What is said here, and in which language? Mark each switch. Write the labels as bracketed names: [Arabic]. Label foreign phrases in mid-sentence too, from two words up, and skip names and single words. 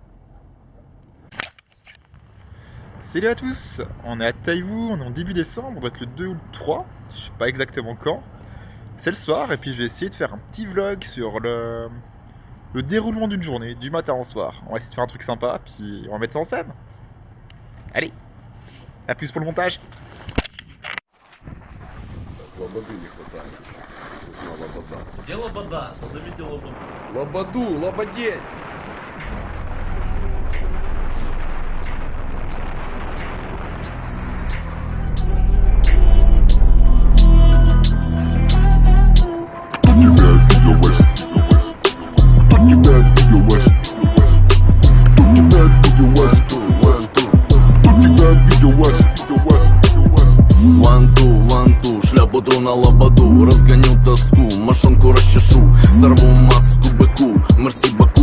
[French] Salut à tous, on est à Taïwu, on est en début décembre, on doit être le 2 ou le 3, je sais pas exactement quand. C'est le soir et puis je vais essayer de faire un petit vlog sur le déroulement d'une journée, du matin au soir. On va essayer de faire un truc sympa, puis on va mettre ça en scène. Allez, à plus pour le montage. [Russian] Лободы не хватает. Нужна лобода. Где лобода? Позовите лободу. Лободу, лободень! Шляпу тру на лободу, разгоню тоску, мошонку расчешу, сорву маску быку, [French] merci beaucoup.